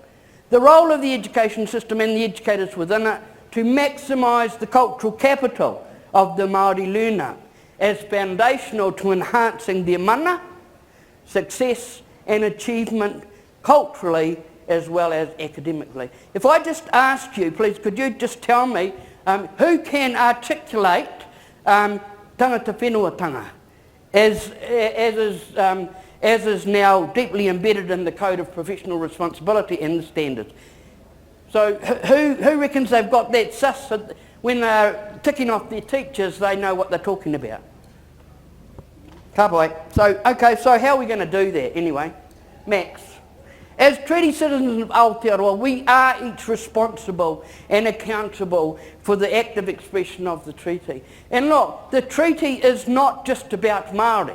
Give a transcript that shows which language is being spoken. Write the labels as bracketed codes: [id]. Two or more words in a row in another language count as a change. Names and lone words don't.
[en] The role of the education system and the educators within it to maximise the cultural capital of the Māori learner as foundational to enhancing their mana, success and achievement culturally as well as academically. If I just ask you, please, could you just tell me who can articulate [mi] tangata whenuatanga [en] as is now deeply embedded in the Code of Professional Responsibility and the standards? So who reckons they've got that sus that when they're ticking off their teachers they know what they're talking about? [mi] Ka pai. [en] So, okay, so how are we going to do that anyway? Max. As treaty citizens of Aotearoa, we are each responsible and accountable for the active expression of the treaty. And look, the treaty is not just about Māori.